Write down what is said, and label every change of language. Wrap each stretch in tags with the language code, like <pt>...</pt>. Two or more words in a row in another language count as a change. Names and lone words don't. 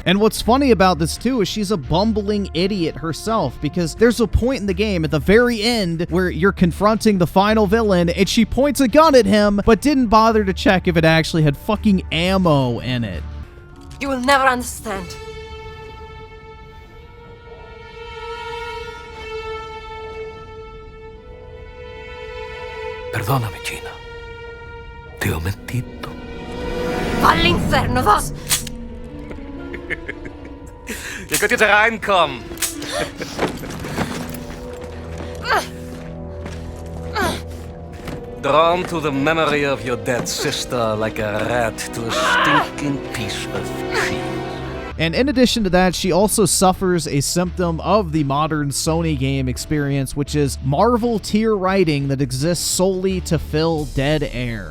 <en>And what's funny about this too is she's a bumbling idiot herself, because there's a point in the game at the very end where you're confronting the final villain and she points a gun at him but didn't bother to check if it actually had fucking ammo in it. You will never understand.</en> <es>Perdóname, Gina.</es> <it>Te ho mentito. All'inferno, vas!</it> <de>Ihr könnt jetzt reinkommen.</de> <en>Drawn to the memory of your dead sister like a rat to a stinking piece of cheese. And in addition to that, she also suffers a symptom of the modern Sony game experience, which is Marvel tier writing that exists solely to fill dead air.</en>